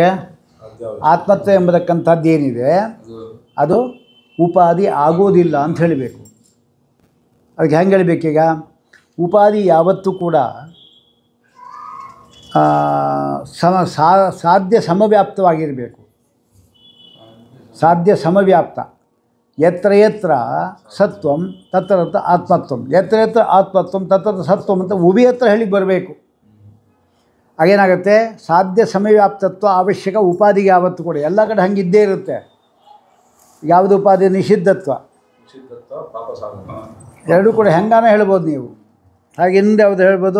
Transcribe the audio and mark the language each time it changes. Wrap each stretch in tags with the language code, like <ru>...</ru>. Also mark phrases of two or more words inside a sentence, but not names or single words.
<kn>ಆತ್ಮತ್ವ ಎಂಬತಕ್ಕಂಥದ್ದು ಏನಿದೆ ಅದು ಉಪಾಧಿ ಆಗೋದಿಲ್ಲ ಅಂತ ಹೇಳಬೇಕು. ಅದಕ್ಕೆ ಹೆಂಗೆ ಹೇಳಬೇಕೀಗ? ಉಪಾಧಿ ಯಾವತ್ತೂ ಕೂಡ ಸಾಧ್ಯ ಸಮವ್ಯಾಪ್ತವಾಗಿರಬೇಕು. ಸಾಧ್ಯ ಸಮವ್ಯಾಪ್ತ.</kn> <sa>ಯತ್ರ ಯತ್ರ ಸತ್ವಂ ತತ್ರ ತತ್ರ ಆತ್ಮತ್ವಂ, ಯತ್ರ ಯತ್ರ ಆತ್ಮತ್ವಂ ತತ್ರ ಸತ್ವಂ</sa> <kn>ಅಂತ ಉಭಯತ್ರ ಹೇಳಿಗೆ ಬರಬೇಕು. ಆಗೇನಾಗುತ್ತೆ? ಸಾಧ್ಯ ಸಮವ್ಯಾಪ್ತತ್ವ ಅವಶ್ಯಕ ಉಪಾಧಿಗೆ ಯಾವತ್ತು ಕೂಡ ಎಲ್ಲ ಕಡೆ ಹಂಗಿದ್ದೇ ಇರುತ್ತೆ. ಯಾವುದು ಉಪಾಧಿ? ನಿಷಿದ್ಧತ್ವ. ಎರಡೂ ಕೂಡ ಹೆಂಗಾನ ಹೇಳ್ಬೋದು ನೀವು. ಹಾಗೆ ಹಿಂದೆ ಯಾವುದು ಹೇಳ್ಬೋದು.</kn>